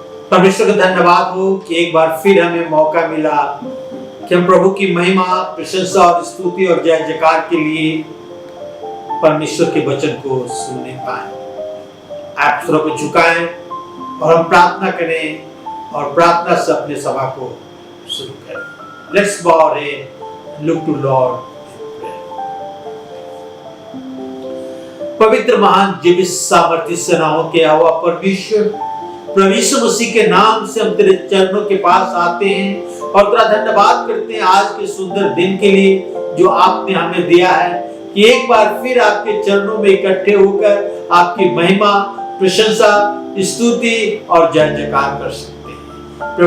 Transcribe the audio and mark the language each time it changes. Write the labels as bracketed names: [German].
[Hindi] परमेश्वर का धन्यवाद हो कि एक बार फिर हमें मौका मिला कि हम प्रभु की महिमा, प्रशंसा और स्तुति और जय जयकार के लिए परमेश्वर के वचन को सुनने पाए। आप स्वरों को झुकाएं और हम प्रार्थना करें और प्रार्थना से अपने सभा को शुरू करें। [English] Let's bow our head, look to Lord। [Hindi] पवित्र महान जीवित सामर्थ्य सेनाओं के यहोवा परमेश्वर, प्रभु यीशु मसीह के नाम से हम तेरे चरणों के पास आते हैं और तेरा धन्यवाद करते हैं आज के सुंदर दिन के लिए जो आपने हमें दिया है कि एक बार फिर आपके चरणों में इकट्ठे होकर आपकी महिमा, प्रशंसा, स्तुति और जय जयकार कर सकते हैं।